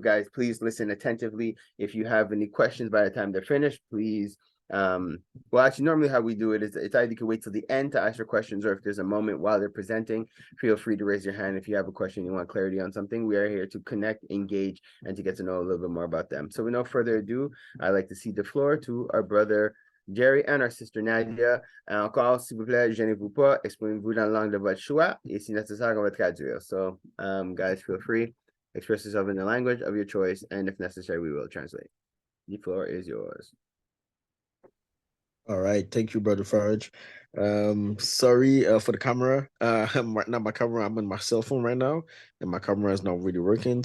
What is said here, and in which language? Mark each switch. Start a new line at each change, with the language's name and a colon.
English: Guys, please listen attentively. If you have any questions by the time they're finished, please well, actually, normally how we do it is it's either you can wait till the end to ask your questions, or if there's a moment while they're presenting, feel free to raise your hand if you have a question, you want clarity on something. We are here to connect, engage, and to get to know a little bit more about them. So with no further ado, I'd like to cede the floor to our brother Jerry and our sister Nadia.
French: Encore, s'il vous plaît, gênez-vous pas, exprimez-vous dans la langue de votre choix, et si nécessaire, on va traduire.
English: So, guys, feel free, express yourself in the language of your choice, and if necessary, we will translate. The floor is yours. All right, thank you, Brother Farage. Sorry for the camera. Right now, I'm on my cell phone right now, and my camera is not really working.